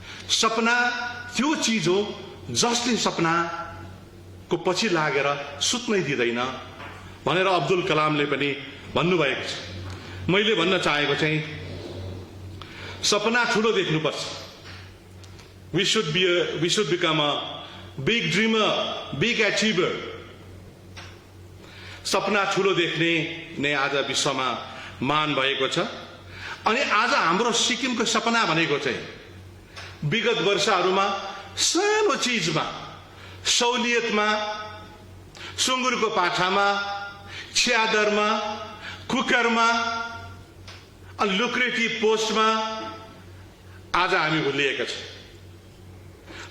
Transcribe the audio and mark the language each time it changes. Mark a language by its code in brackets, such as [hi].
[ne] सपना त्यो चीज हो जसले सपना को पछि लागेर सुत्नै दिदैन भनेर अब्दुल कलामले पनि भन्नुभएको छ। मैले भन्न चाहेको चाहिँ सपना ठूलो देख्नुपर्छ। [en] We should become a big dreamer, big achiever. [ne] सपना ठूलो देख्ने नै आज विश्वमा मान भएको छ। अनि आज हाम्रो सिक्किमको सपना भनेको चाहिँ विगत वर्षहरूमा सानो चीजमा, सहुलियतमा, सुँगुरको पाठामा, च्यादरमा, कुकरमा, लुक्रेटिभ पोस्टमा आज हामी भुलिएका छौं।